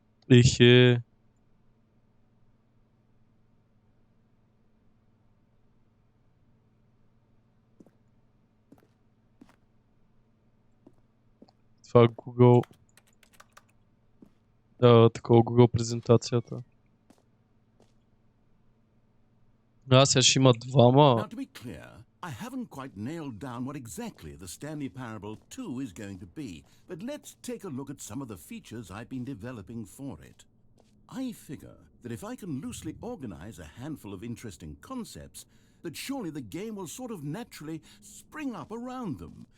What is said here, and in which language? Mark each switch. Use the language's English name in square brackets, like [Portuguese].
[Bulgarian] Ихе. Това Google. Такова Google презентацията. Сега ще има двама. [English] Now, to be clear, I haven't quite nailed down what exactly the Stanley Parable 2 is going to be, but let's take a look at some of the features I've been developing for it. I figure that if I can loosely organize a handful of interesting concepts, that surely the game will sort of naturally spring up around them.